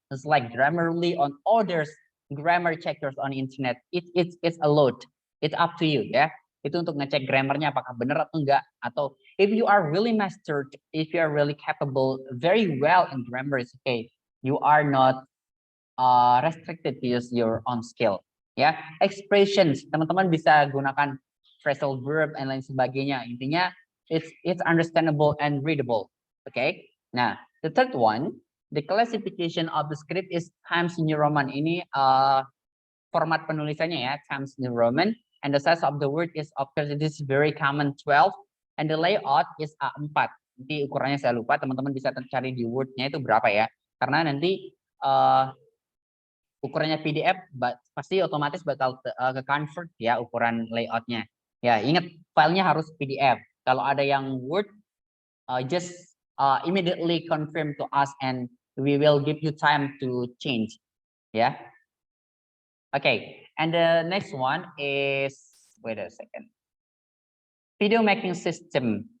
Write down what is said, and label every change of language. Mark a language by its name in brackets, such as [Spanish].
[English] It's like Grammarly on others grammar checkers on internet. It's allowed. It's up to you ya. [Indonesian] Itu untuk ngecek grammarnya apakah benar atau enggak. [English] Atau if you are really mastered, if you are really capable, very well in grammar, it's okay. You are not restricted to use your own skill. [Indonesian] Ya, expressions, teman-teman bisa gunakan phrasal verb dan lain sebagainya. Intinya [English] it's understandable and readable. Okay. Nah, the third one, the classification of the script is Times New Roman. [Indonesian] Ini format penulisannya ya, [English] Times New Roman, and the size of the word is, of course, it is very common 12, and the layout is A4. [Indonesian] Nanti ukurannya saya lupa, teman-teman bisa cari di Word-nya itu berapa ya, karena nanti ukurannya PDF pasti otomatis bakal ke convert ya ukuran layoutnya. Ya, ingat filenya harus PDF. Kalau ada yang Word, [English] just immediately confirm to us and we will give you time to change. Ya. Okay, and the next one is, wait a second, video making system.